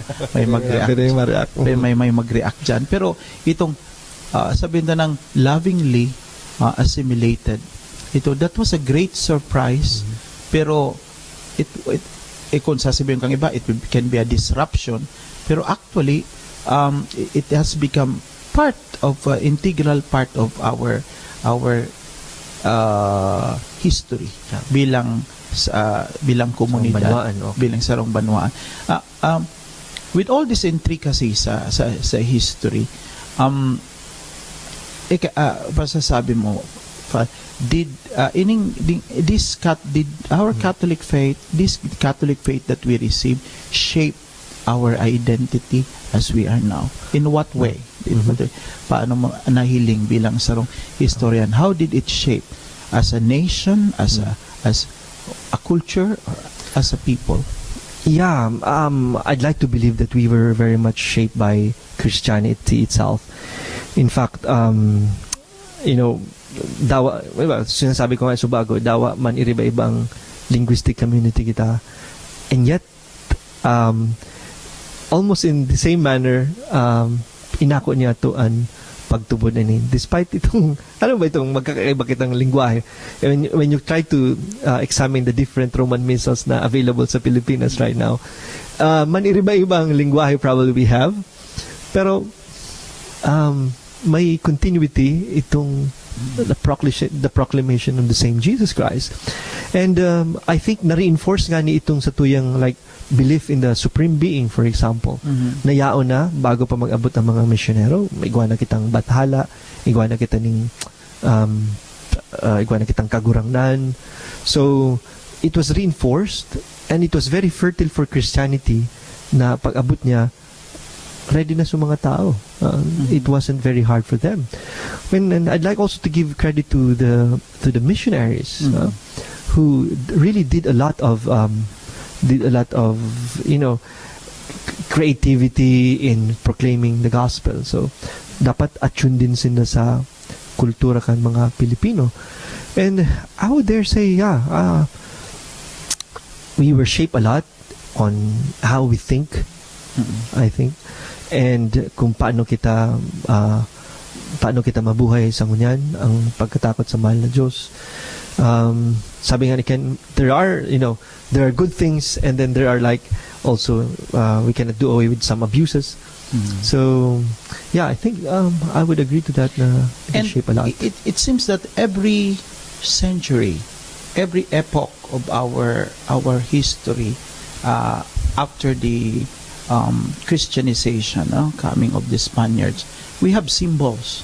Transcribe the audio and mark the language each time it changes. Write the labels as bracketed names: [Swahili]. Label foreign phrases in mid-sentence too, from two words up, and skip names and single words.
[Filipino] May mag-react. may mag-react dyan. Pero itong sabihin na ng [English] lovingly assimilated, that was a great surprise. [Filipino] Pero kung sasabihin kang iba, [English] it can be a disruption. Pero actually, it has become integral part of our history [Filipino] bilang bilang komunidad, [Bikol] Banwaan, okay. bilang sarong banwaan. [English] With all this intricacy sa history, [Filipino] pasasabi mo, [English] did our Catholic faith, this Catholic faith that we receive, shape our identity as we are now? In what way? [Bikol] Paano mo nahiling bilang sarong historian? [English] How did it shape as a nation, as a culture, or as a people? Yeah, I'd like to believe that we were very much shaped by Christianity itself. In fact, [Bikol] dawa, sinasabi ko nga subago, dawa man iriba-ibang linguistic community kita. [English] And yet, almost in the same manner, [Bikol] inako niya to an pagtubod ani. [Filipino] Despite itong, ano ba itong magkakaiba kitang lingwahe. [English] When you try to examine the different Roman missals na available [Filipino] sa Pilipinas [English] right now, [Bikol] man iriba-ibang lingwahe [English] probably we have. [Filipino] Pero, may continuity itong [English] the proclamation of the same Jesus Christ. And I think [Bikol] na-reinforce nga ni itong sa tuyang [English] like belief in the supreme being, for example. [Bikol] Nayaon na bago pa mag-abot ang mga misyonero, igwa na kitang bathala, igwa na kitang kagurangnan. [English] So it was reinforced, and it was very fertile for Christianity [Filipino] na pag-abot niya, ready na sa mga tao. [English] It wasn't very hard for them. And I'd like also to give credit to the missionaries who really did a lot of creativity in proclaiming the gospel. [Filipino] So dapat attune din sila sa kultura kan mga Pilipino. [English] And I would dare say, we were shaped a lot on how we think, I think. [Bikol] And kung paano kita mabuhay sa ngunyan, ang pagkatakot sa mahal na Diyos. [Filipino] Sabi nga ni [English] Ken, there are good things, and then there are like also we cannot do away with some abuses. So I think I would agree to that na it shape a lot. It seems that every century, every epoch of our history, after the Christianization, coming of the Spaniards, we have symbols.